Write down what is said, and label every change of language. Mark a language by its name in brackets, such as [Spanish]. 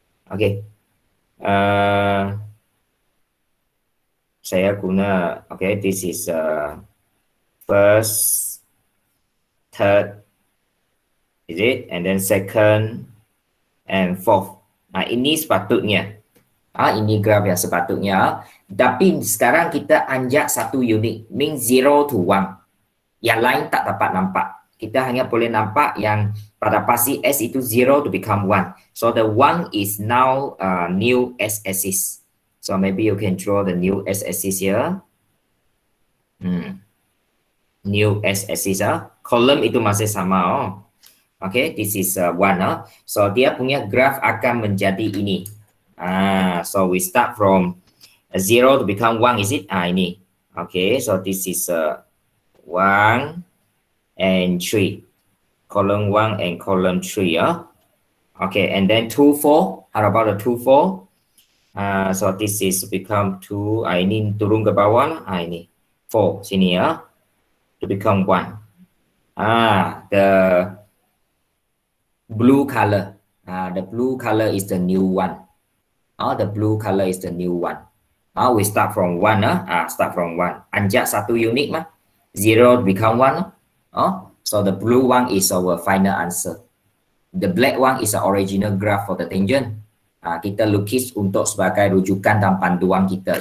[English] Okay, [Malay] saya guna, [English] okay, this is first, third, is it? And then second and fourth. [Malay] Ini sepatutnya. Ini graf yang sepatutnya. Tapi sekarang kita anjak satu unit. [English] Means 0 to 1. [Malay] Yang lain tak dapat nampak. Kita hanya boleh nampak yang pada pasti S itu 0 to become 1. [English] So the 1 is now new S-axis. So maybe you can draw the new S-axis here. New S-axis. [Malay] Column itu masih sama. [English] Okay, this is 1. [Malay] So dia punya graph akan menjadi ini. [English] So we start from 0 to become 1, is it? Ini. Okay, so this is 1 and 3. Column 1 and column 3. Okay, and then 2, 4. How about the 2, 4? So this is become 2. [Malay] Ini turun ke bawah. Ini 4 sini ya. [English] To become 1. The blue color. The blue color is the new one. The blue color is the new one. We start from 1. Start from 1. [Malay] Anjak satu unit mah. [English] 0 become 1. So the blue one is our final answer. The black one is the original graph for the tangent. [Malay] Kita lukis untuk sebagai rujukan dan panduan kita.